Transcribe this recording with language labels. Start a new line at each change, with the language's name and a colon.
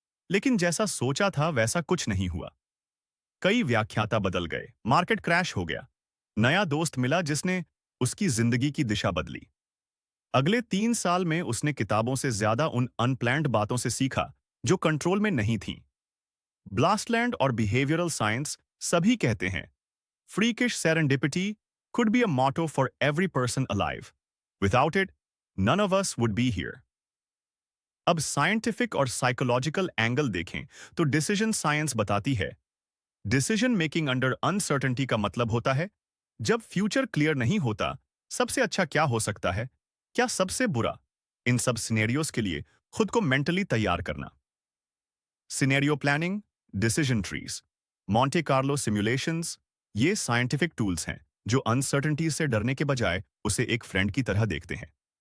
Hindi: लेकिन जैसा सोचा था वैसा कुछ नहीं हुआ। कई व्याख्याता बदल गए, मार्केट क्रैश हो गया। नया दोस्त मिला जिसने उसकी जिंदगी की दिशा बदली। अगले 3 साल में उसने किताबों से ज्यादा उन अनप्लैन्ड बातों से सीखा जो कंट्रोल में नहीं थीं। ब्लास्टलैंड और बिहेवियरल साइंस सभी कहते हैं,
English: freakish serendipity could be a motto for every person alive. Without it, none of us would be here.
Hindi: अब साइंटिफिक और साइकोलॉजिकल एंगल देखें तो डिसीजन साइंस बताती है, डिसीजन मेकिंग अंडर अनसर्टेनिटी का मतलब होता है, जब फ्यूचर क्लियर नहीं होता, सबसे अच्छा क्या हो सकता है, क्या सबसे बुरा। इन सब सिनेरियोस के लिए खुद को मेंटली तैयार करना। Scenario planning, decision trees, Monte Carlo simulations, ये साइंटिफिक टूल्स हैं जो अनसर्टेनिटी से डरने के बजाय उसे एक फ्रेंड की तरह देखते हैं।